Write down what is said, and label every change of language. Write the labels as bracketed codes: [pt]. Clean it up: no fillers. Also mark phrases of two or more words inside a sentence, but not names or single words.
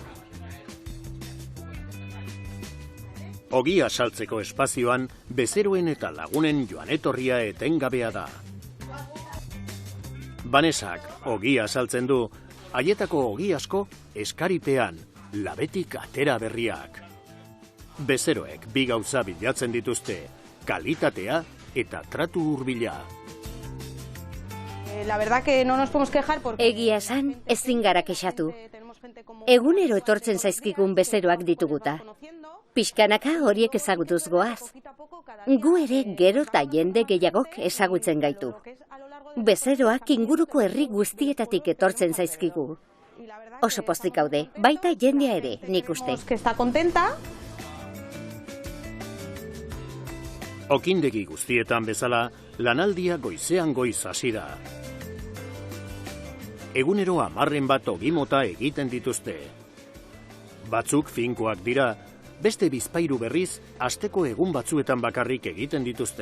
[eu] Ogia saltzeko espazioan, bezeroen eta lagunen joan-etorria etengabea da. Banesak ogia saltzen du, haietako ogi asko eskaripean, labetik atera berriak. Bezeroek bi gauza bilatzen dituzte, kalitatea eta tratu hurbila. [es] La verdad que no nos podemos quejar porque [eu] egia esan ezin gara kexatu. Egunero etortzen zaizkigun bezeroak dituguta. Pixkanaka horiek ezagutuz goaz. Gu ere gero eta jende gehiagok ezagutzen gaitu. Bezeroak inguruko herri guztietatik etortzen zaizkigu. Oso pozik gaude, baita jendea ere, nik uste. [es] Que está contenta. [eu] Okindegi guztietan bezala, lanaldia goizean goiz hasi da. Egunero 10 bat ogimota egiten dituzte. Batzuk finkoak dira, beste bizpahiru berriz, asteko egun batzuetan bakarrik egiten dituzte.